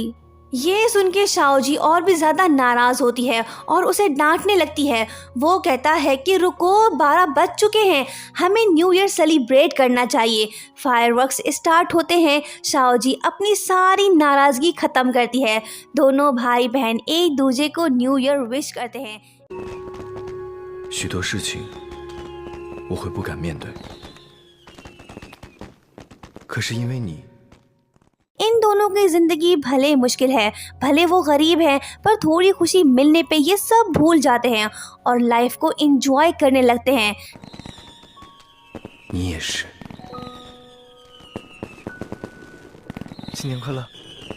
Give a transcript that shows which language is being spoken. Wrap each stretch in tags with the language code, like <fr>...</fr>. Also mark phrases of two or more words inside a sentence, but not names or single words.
<hi>ये सुन के शाओ जी और भी ज़्यादा नाराज़ होती है और उसे डांटने लगती है। वो कहता है कि रुको, 12 बज चुके हैं, हमें</hi> <en>New Year</en> <hi>सेलिब्रेट करना चाहिए। फायरवर्क्स स्टार्ट होते हैं। शाओ जी अपनी सारी नाराज़गी ख़त्म करती है। दोनों भाई बहन एक दूसरे को</hi> <en>New Year</en> <hi>विश करते हैं।</hi> <zh>许多事情我会不敢面对，可是因为你，</zh> <hi>इन दोनों की ज़िंदगी भले मुश्किल है, भले वो गरीब हैं, पर थोड़ी खुशी मिलने पे ये सब भूल जाते हैं और लाइफ को एंजॉय करने लगते हैं।</hi> <zh>你也是。新年快乐！</zh>